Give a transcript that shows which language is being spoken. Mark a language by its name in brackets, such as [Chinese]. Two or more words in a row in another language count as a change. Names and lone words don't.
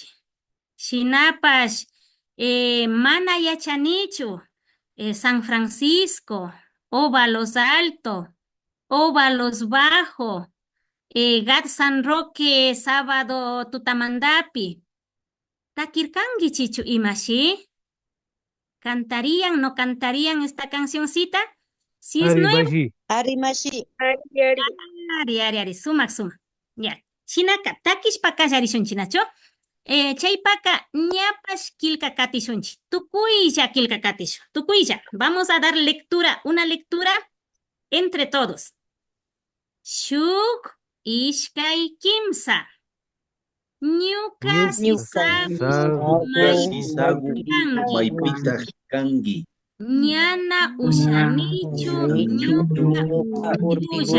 [Quechua] Shinapash, mana yachanichu, San Francisco, Óvalos Alto, Óvalos Bajo, Gat San Roque, Sábado Tutamandapi. Takirkankichichu imashi. [Spanish] ¿Cantarían, no cantarían esta cancioncita? Si es [Quechua] Ari, [Spanish] nueva, [Quechua] Mashi. Ari Mashi, ari, sumak. Ya. Chinaka, takishpa kallarishunchi nacho. Chaypaka ñapash kilka katishunchi. Tukuylla kilka katishu. Tukuylla. [Spanish] Vamos a dar lectura, una lectura Entre todos. [Quechua] Shuk ishkay kimsa. Ñuka sisagu Sisagu kangi. maypita kangi. Ñana ushanichu ñuka urpikulla.